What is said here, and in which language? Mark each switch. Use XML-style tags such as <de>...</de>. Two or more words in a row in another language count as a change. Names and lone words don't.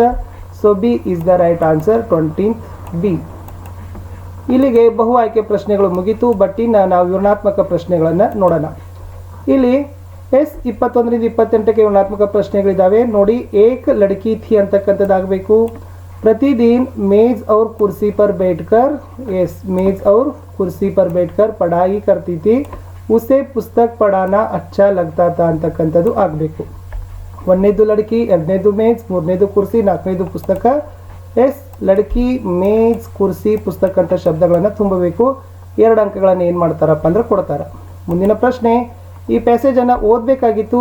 <en>so B is the right answer 20th B.</en> <kn>ಇಲ್ಲಿಗೆ ಬಹು ಆಯ್ಕೆ ಪ್ರಶ್ನೆಗಳು ಮುಗಿತು. ಬಟ್ ಇನ್ನು ನಾವು ವಿವರಣಾತ್ಮಕ ಪ್ರಶ್ನೆಗಳನ್ನು ನೋಡೋಣ. ಇಲ್ಲಿ ಎಸ್ 21ರಿಂದ 28ಕ್ಕೆ ವಿವರಣಾತ್ಮಕ ಪ್ರಶ್ನೆಗಳಿದ್ದಾವೆ ನೋಡಿ.</kn> <hi>एक लड़की थी ಅಂತಕ್ಕಂಥದ್ದಾಗಬೇಕು. प्रतिदिन मेज और कुर्सी पर बैठकर मेज और कुर्सी पर बैठकर पढ़ाई करती थी, उसे पुस्तक पढ़ाना अच्छा लगता था</hi> <kn>ಅಂತಕ್ಕಂಥದ್ದು ಆಗಬೇಕು. ಒಂದನೇದು ಲಡ್ಕಿ, ಎರಡನೇದು ಮೇಜ್, ಮೂರನೇದು ಕುರ್ಸಿ, ನಾಲ್ಕನೇದು ಪುಸ್ತಕ. ಎಸ್ ಲಡ್ಕಿ ಮೇಜ್ ಕುರ್ಸಿ ಪುಸ್ತಕ ಅಂತ ಶಬ್ದಗಳನ್ನು ತುಂಬಬೇಕು. 2 ಅಂಕಗಳನ್ನು ಏನು ಮಾಡ್ತಾರಪ್ಪ ಅಂದ್ರೆ ಕೊಡ್ತಾರೆ. ಮುಂದಿನ ಪ್ರಶ್ನೆ, ಈ ಪ್ಯಾಸೇಜನ್ನು ಓದಬೇಕಾಗಿತ್ತು.</kn>